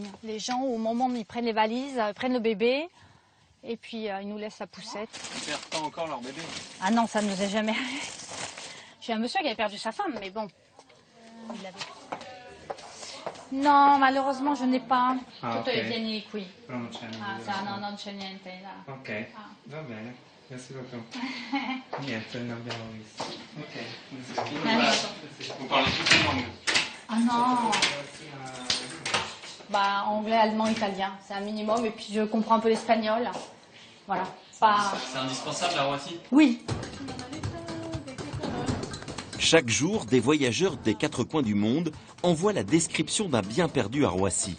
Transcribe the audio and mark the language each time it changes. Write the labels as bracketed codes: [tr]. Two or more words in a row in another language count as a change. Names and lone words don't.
[fr] Les gens, au moment où ils prennent les valises, prennent le bébé, et puis ils nous laissent la poussette. Ils perdent pas encore leur bébé. Ah non, ça ne nous est jamais arrivé. J'ai un monsieur qui avait perdu sa femme, mais bon. Il avait... Non, malheureusement, je n'ai pas. [it] Tutto è vieni qui. Non c'è non c'è niente là. Ok, va bene. [fr] Merci beaucoup. [it] Niente, non abbiamo visto. Ok. [fr] Vous parlez toutes les langues. Ah non. Anglais, allemand, italien, c'est un minimum. Et puis je comprends un peu l'espagnol. Voilà. C'est indispensable à Roissy? Oui. Chaque jour, des voyageurs des 4 coins du monde envoient la description d'un bien perdu à Roissy.